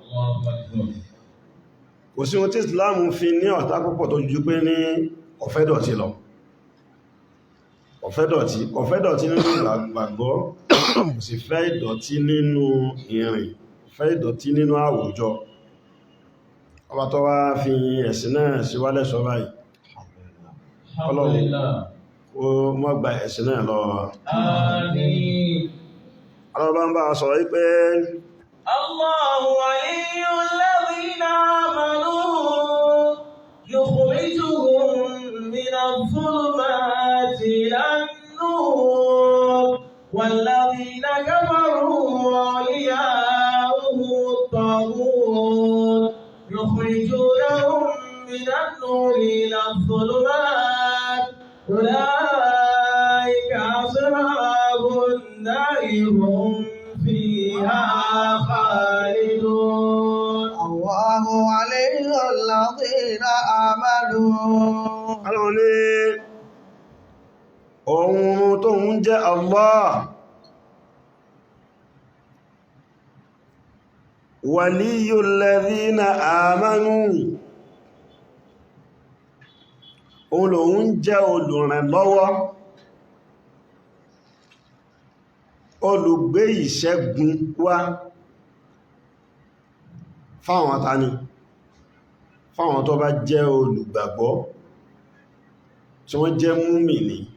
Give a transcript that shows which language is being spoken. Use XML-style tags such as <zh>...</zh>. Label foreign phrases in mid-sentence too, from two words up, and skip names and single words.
<yo>kò sí ohun tí Islam fi ní ọ̀tá púpọ̀ tó jù pé ní ọ̀fẹ́dọ̀tí lọ ọ̀fẹ́dọ̀tí nínú ìgbàgbọ́ kò sì fẹ́ ìdọ̀tí nínú ìrìn fẹ́ ìdọ̀tí nínú àwùjọ ọba tó wá fi ẹ̀sìn náà sí wálẹ̀ sọ báyìí Ọlọ́run ó mọ́ gba ẹ̀sìn náà lọ ọlọ́bá ń bá sọ̀rọ̀ wípé</yo> <ar>الله ولي الذين آمنوا يخرجهم من الظلمات إلى النور والذين كفروا أولياؤهم الطاغوت يخرجونهم من النور إلى الظلمات أولئك أصحاب النار هم فيها خالدون الله عليه الذين آمنوا</ar> <yo>Ọlọ́run ní ohun tó ń jẹ́</yo> <ar>الله ولي الذين آمنوا</ar> <yo>òun lòun jẹ́ olùrànlọ́wọ́ olùgbé ìṣẹ́gun wá fáwọn tani fáwọn tó bá jẹ́ olùgbàgbọ́ tí wọ́n jẹ́ múmìnì</yo>